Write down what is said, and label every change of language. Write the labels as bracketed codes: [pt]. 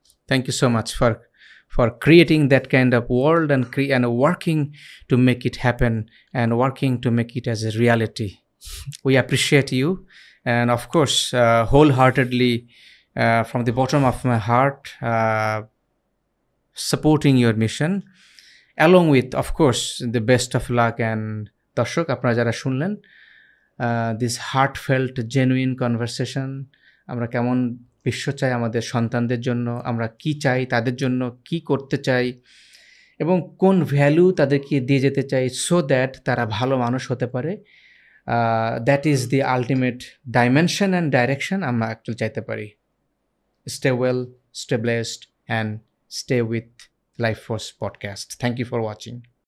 [en] Thank you so much for creating that kind of world and working to make it happen and working to make it as a reality. We appreciate you, and of course wholeheartedly from the bottom of my heart supporting your mission, along with of course the best of luck. [bn] And দর্শক আপনারা যারা শুনলেন [en] this heartfelt genuine conversation, [bn] আমরা কেমন বিশ্ব চাই আমাদের সন্তানদের জন্য, আমরা কি চাই তাদের জন্য, কি করতে চাই এবং কোন ভ্যালু তাদেরকে দিয়ে যেতে চাই সো দ্যাট তারা ভালো মানুষ হতে পারে, [en] that is the ultimate dimension and direction [bn] আমরা অ্যাকচুয়ালি চাইতে পারি। [en] Stay well, stay blessed and stay with Life Force podcast. Thank you for watching.